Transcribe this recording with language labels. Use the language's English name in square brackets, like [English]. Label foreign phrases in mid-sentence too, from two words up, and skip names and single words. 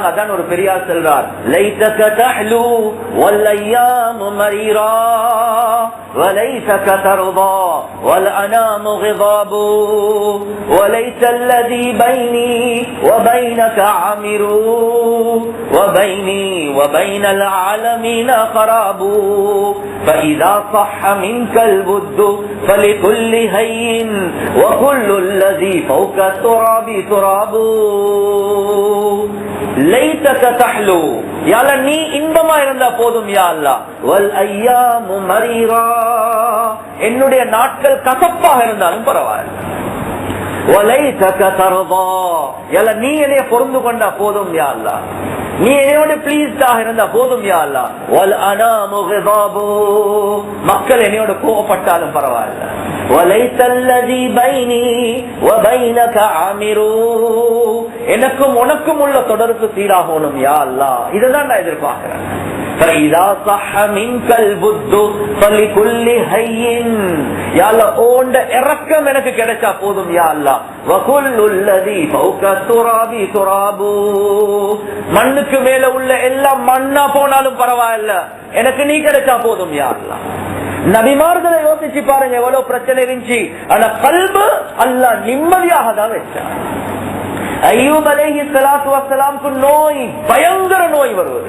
[Tamil] அதான் ஒரு பெரியார் செல்றார், [Arabic] ليتك تحلو والأيام مريرة وليتك ترضى والأنام كتاب وليت الذي بيني وبينك عامر وبيني وبين العالمين خراب فإذا صح منك البد فلكل هين وكل الذي فوق التراب تراب ليتك تحلو يا الله [Tamil] நீ இன்பமா இருந்தா போதும் [Arabic] يا الله والأيام مريرة [Tamil] என்னுடைய நாட்கள் கசப்பாக இருந்தாலும் பரவாயில்லை [Arabic] وليتك ترضى يا الله [Tamil] நீ என்னைய பொருந்து கொண்டா போதும் [Arabic] يا الله [Tamil] நீ என்னோட பிளீஸ்டாக இருந்தா போதும் [Arabic] يا الله والأنام كتاب [Tamil] மக்கள் என்னோட கோபப்பட்டாலும் பரவாயில்ல [Arabic] وليت الذي بيني وبينك عامر [Tamil] எனக்கும் உனக்கும் உள்ள தொடர்பு சீராகணும் [Arabic] يا الله. [Tamil] இதுதான் நான் எதிர்பார்க்கிறேன். [Arabic] فإذا صح منك البد فلكل هين يا الله [Tamil] ஓண்ட இரக்கம் எனக்கு கிடைச்சா போதும் [Arabic] يا الله وكل الذي فوق التراب تراب [Tamil] மண்ணுக்கு மேல உள்ள எல்லாம் மண்ணா போனாலும் பரவாயில்ல, எனக்கு நீ கிடைச்சா போதும் [Arabic] يا الله. [Tamil] நபிமார்களை யோசிச்சு பாருங்க, எவ்வளவு பிரச்சனை இருந்துச்சு, ஆனா கல்பு அல்லாஹ் நிம்மதியாக தான் வச்சார். அய்யூப் [Arabic] عليه الصلاة والسلام [Tamil] நோய், பயங்கர நோய் வருவது.